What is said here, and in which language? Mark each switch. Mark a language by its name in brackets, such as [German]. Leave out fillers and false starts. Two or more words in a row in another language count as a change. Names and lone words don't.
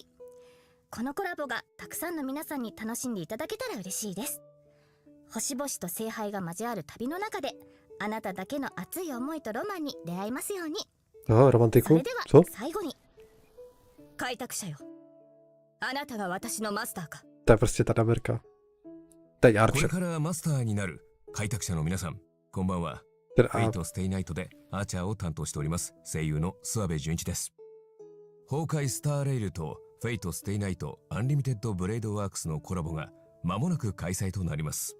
[Japanese] このコラボがたくさんの皆さんに楽しんでいただけたら嬉しいです。星々と聖杯が交わる旅の中で、あなただけの熱い思いとロマンに出会えますように。 [Czech] romantiku? [Japanese] それでは [Czech] Co? [Japanese] 最後に、開拓者よ、あなたが私のマスターか。 [Czech] To je prostě ta Amerika. Teď [Japanese] これ Archer. からマスターになる開拓者の皆さん、こんばんは。 [Czech] Ten [Japanese] フェイトステイナイトでアーチャーを担当しております声優の諏訪部純一です。崩壊スターレイルとフェイトステイナイトアンリミテッドブレードワークスのコラボが間もなく開催となります。